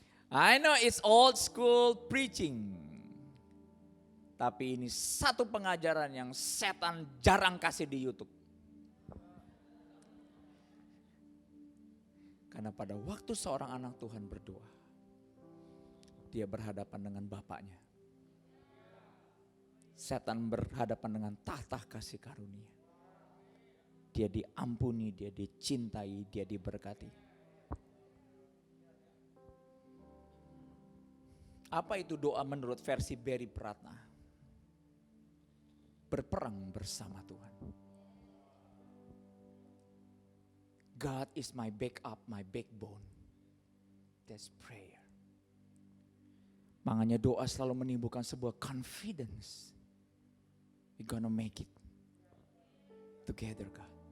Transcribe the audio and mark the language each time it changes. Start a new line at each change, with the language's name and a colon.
English: I know it's old school preaching.
Indonesian: Tapi ini satu pengajaran yang setan jarang kasih di YouTube. Karena pada waktu seorang anak Tuhan berdoa, dia berhadapan dengan Bapaknya. Setan berhadapan dengan tahta kasih karunia. Dia diampuni, dia dicintai, dia diberkati. Apa itu doa menurut versi Barry Pratna? Berperang bersama Tuhan.
English: God is my backup, my backbone. That's prayer.
Indonesian: Makanya doa selalu menimbulkan sebuah confidence.
English: We're gonna make it together, God.